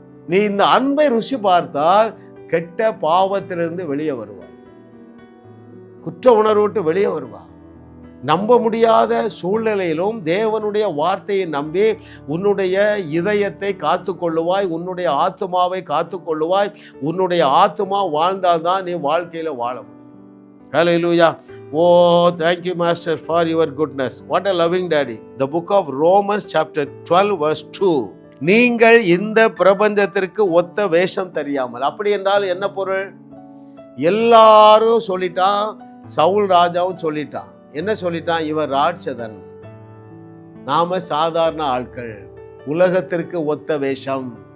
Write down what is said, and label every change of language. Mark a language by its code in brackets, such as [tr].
[ta] நீ இந்த அன்பை ருசி பார்த்தால் கெட்ட பாவத்திலிருந்து வெளியே வருவாய், குற்ற உணர்வு விட்டு வெளியே வருவாய். நம்ப முடியாத சூழ்நிலையிலும் தேவனுடைய வார்த்தையை நம்பி உன்னுடைய இதயத்தை காத்து கொள்ளுவாய், உன்னுடைய ஆத்துமாவை காத்து கொள்ளுவாய். உன்னுடைய ஆத்துமா வாழ்ந்தால்தான் நீ வாழ்க்கையில வாழ முடியும். [en] Hallelujah. Oh, thank you Master for your goodness. What a loving daddy. The book of Romans chapter 12 verse 2. [ta] நீங்கள் இந்த பிரபஞ்சத்திற்கு ஒத்த வேஷம் தெரியாமல். அப்படி என்றால் என்ன பொருள்? எல்லாரும் சொல்லிட்டான், சவுல் ராஜாவும் சொல்லிட்டான். என்ன சொல்லிட்டான்? இவர் ராட்சதன், நாம சாதாரண ஆட்கள், உலகத்திற்கு ஒத்த வேஷம்.